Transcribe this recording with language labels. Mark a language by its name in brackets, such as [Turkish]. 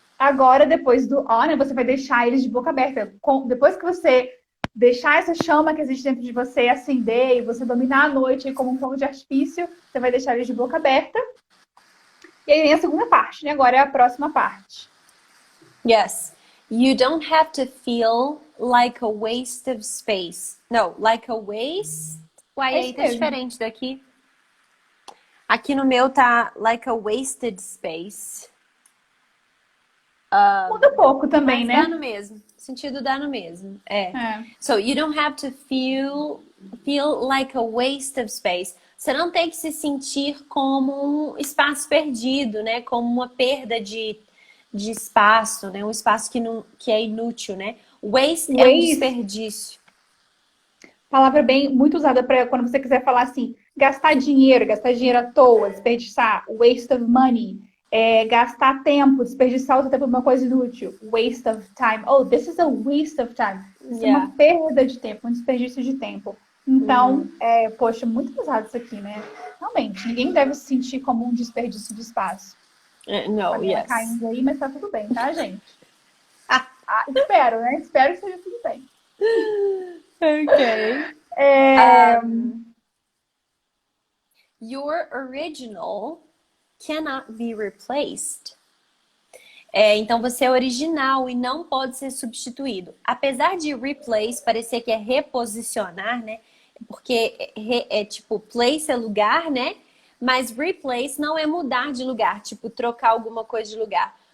[Portuguese] Agora, depois do ó, né, você vai deixar eles de boca aberta. Depois que você deixar essa chama que existe dentro de você acender e você dominar a noite como um fogo de artifício, você vai deixar eles de boca aberta. E aí vem a segunda parte, né? Agora é a próxima parte. [English] Yes. You don't have to feel like a waste of space. No, like a waste. [Portuguese] Uai, aí tá diferente daqui. Aqui no meu tá [English] like a wasted space. [Portuguese] Muda um pouco também, mas né? dá no mesmo. O sentido dá no mesmo. [English] So, you don't have to feel like a waste of space. [Portuguese] Você não tem que se sentir como um espaço perdido, né? Como uma perda de espaço, né? Um espaço que é inútil, né? Waste é um desperdício. Palavra muito usada para quando você quiser falar assim, gastar dinheiro à toa, desperdiçar, [English] waste of money. [Portuguese] Gastar tempo, desperdiçar o seu tempo em uma coisa inútil. [English] Waste of time. Oh, this is a waste of time. [Portuguese] Isso é uma perda de tempo, um desperdício de tempo. Então, poxa, muito usado isso aqui, né? Realmente, ninguém deve se sentir como um desperdício de espaço. Não, [English] yes. [Portuguese] Caindo aí, mas tá tudo bem, tá, gente? Espero, né? Espero que seja tudo bem. [English] Ok. Your original cannot be replaced. [Portuguese] Então você é original e não pode ser substituído. Apesar de replace parecer que é reposicionar, né? Porque tipo, place é lugar, né? Mas replace não é mudar de lugar, tipo, trocar alguma coisa de lugar.